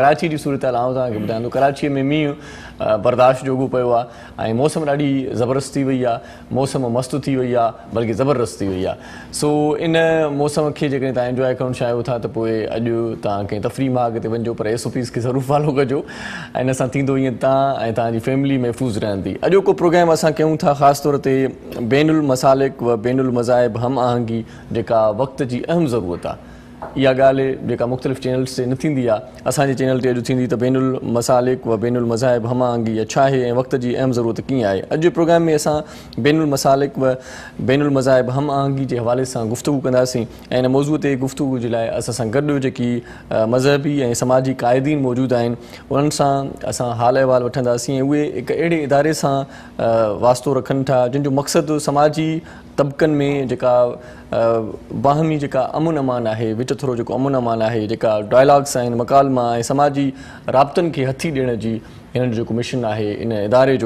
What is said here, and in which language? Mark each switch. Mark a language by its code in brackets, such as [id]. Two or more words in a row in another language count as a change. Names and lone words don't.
[sd] कराची जी सूरत हाल आउं तव्हांखे ॿुधाईंदो। कराचीअ में मींहुं बर्दाश्त जोॻो पियो आहे ऐं मौसम ॾाढी ज़बरदस्त थी वई आहे, मौसम मस्तु थी वई आहे, बल्कि ज़बरदस्त थी वई आहे। सो इन मौसम खे जेकॾहिं तव्हां इंजॉय करणु चाहियो था त पोइ अॼु तव्हां कंहिं तफ़री मार्ग ते वञिजो, पर SOPs खे ज़रूरु फॉलो कजो। ऐं इन सां थींदो ईअं तव्हां ऐं तव्हांजी फैमिली महफ़ूज़ रहंदी। अॼोको प्रोग्राम असां कयूं था ख़ासि तौर ते बैनुल मसालिक व बैनुल मज़ाहिब हम आहंगी, जेका वक़्त जी अहम ज़रूरत आहे। इहा ॻाल्हि जेका मुख़्तलिफ़ चैनल्स ते न थींदी आहे, असांजे चैनल ते अॼु थींदी त बैनुल मसालिक व बैनुल मज़ाहिब हम आहंगी इहा छा आहे ऐं वक़्त जी अहम ज़रूरत कीअं आहे। अॼु जे प्रोग्राम में असां बैनुल मसालिक व बैनुल मज़ाहिब हम आहंगी जे हवाले सां गुफ़्तगू कंदासीं। ऐं इन मौज़ूअ ते गुफ़्तगू जे लाइ असां सां गॾु जेकी मज़हबी ऐं समाजी क़ाइदीन मौजूदु आहिनि, उन्हनि सां असां हाल अहिवाल वठंदासीं। ऐं उहे हिकु अहिड़े इदारे सां वास्तो रखनि था जंहिंजो मक़सदु समाजी तबक़नि में जेका बाहमी जेका अमुन अमान आहे, विच थोरो जेको अमुन अमान आहे, जेका डायलॉग्स आहिनि, मकालमा ऐं समाजी राब्तनि खे हथी ॾियण जी हिन जो जेको मिशन आहे इन इदारे जो।